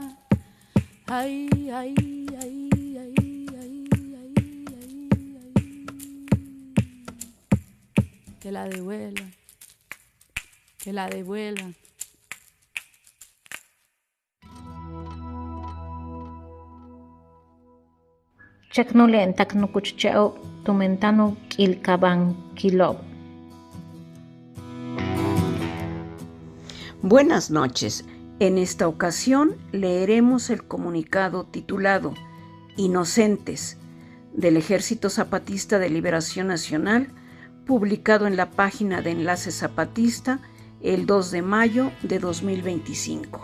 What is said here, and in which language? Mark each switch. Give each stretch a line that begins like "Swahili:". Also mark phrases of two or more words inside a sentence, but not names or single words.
Spanish: Ay, ay, ay, ay, ay, ay, ay, ay. Que la devuelvan, que la devuelvan. chaknule taknukucheo tumentano kilkaban kilob. Buenas noches. En esta ocasión leeremos el comunicado titulado Inocentes del Ejército Zapatista de Liberación Nacional, publicado en la página de Enlace Zapatista el 2 de mayo de 2025.